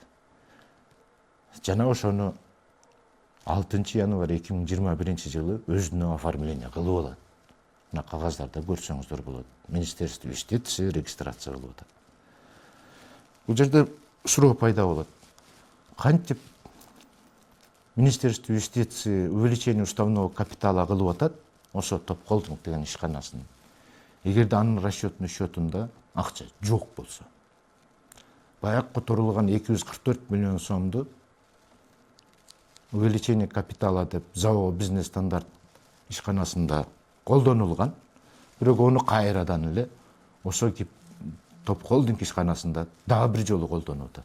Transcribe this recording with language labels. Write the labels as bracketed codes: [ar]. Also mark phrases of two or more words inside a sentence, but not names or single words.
[ky] Жана ошону 6 январь 2021 жылы өзүнө оформление кылып алат. Мына кагаздарда көрсөңүздөр болот. Министерство юстиции регистрация кылып атат. Бул жерде суроо пайда болот. Кантип Министерство юстиции [ru] увеличение уставного капитала [ky] кылып атат, ошо топ холдинг деген ишканасын. Эгерде анын [ru] расчетный счетунда [ky] акча жок болсо, баягы которулган 244 миллион сомду [ru] увеличение капитала [ky] деп ЗАО бизнес стандарт ишканасында колдонулган, бирок ону кайрадан эле ошо топ холдинг ишканасында дагы бир жолу колдонуп атат.